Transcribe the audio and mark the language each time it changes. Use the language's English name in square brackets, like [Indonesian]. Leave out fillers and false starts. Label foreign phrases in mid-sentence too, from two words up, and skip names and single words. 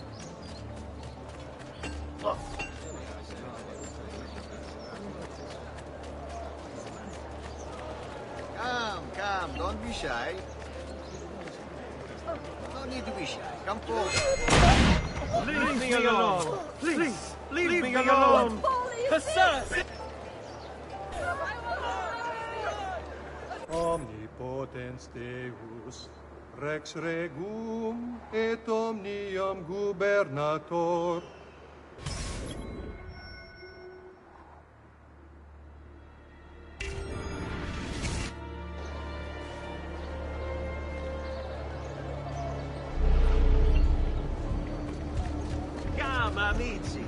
[English] Come, don't be shy. No need to be shy. Come forward. Leave me alone! Please! Leave me alone! [Latin] Omnipotens Deus, Rex Regum et omnium gubernator. [English] Come, amici!